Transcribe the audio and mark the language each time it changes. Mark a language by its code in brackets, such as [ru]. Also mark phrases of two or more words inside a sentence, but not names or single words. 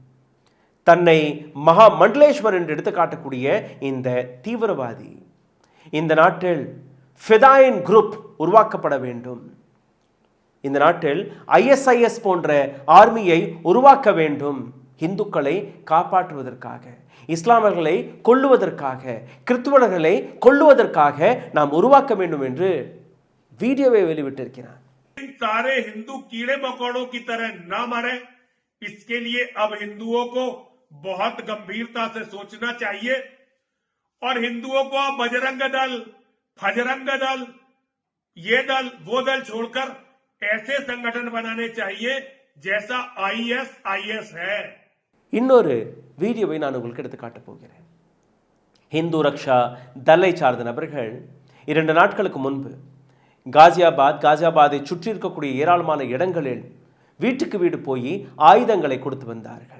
[ta] தன்னை மகா மண்டலேஸ்வர் என்று எடுத்து காட்டக்கூடிய இந்த தீவிரவாதி இந்த நாட்டில் ஃபிதாயின் குரூப் உருவாக்கப்பட வேண்டும், இந்த நாட்டில் ISIS போன்ற ஆர்மியை உருவாக்க வேண்டும், இந்துக்களை காப்பாற்றுவதற்காக, இஸ்லாமர்களை கொல்லுவதற்காக, கிறிஸ்துவர்களை கொல்லுவதற்காக நாம் உருவாக்க வேண்டும் என்று வீடியோவை வெளியிட்டிருக்கிறார். [hi] सारे हिंदू कीड़े मकोड़ों की तरह न मरे, इसके लिए अब हिंदुओं को बहुत गंभीरता से सोचना चाहिए और हिंदुओं को अब बजरंग दल, हजरंग दल, ये दल वो दल छोड़कर ऐसे संगठन बनाने चाहिए जैसा ISIS है. [ta] இன்னொரு வீடியோவை நான் உங்களுக்கு எடுத்து காட்டப் போகிறேன். ஹிந்து ரக்ஷா தலை சார்ந்த நபர்கள் 2 நாட்களுக்கு முன்பு காசியாபாதை சுற்றி இருக்கக்கூடிய ஏராளமான இடங்களில் வீட்டுக்கு வீடு போய் ஆயுதங்களை கொடுத்து வந்தார்கள்.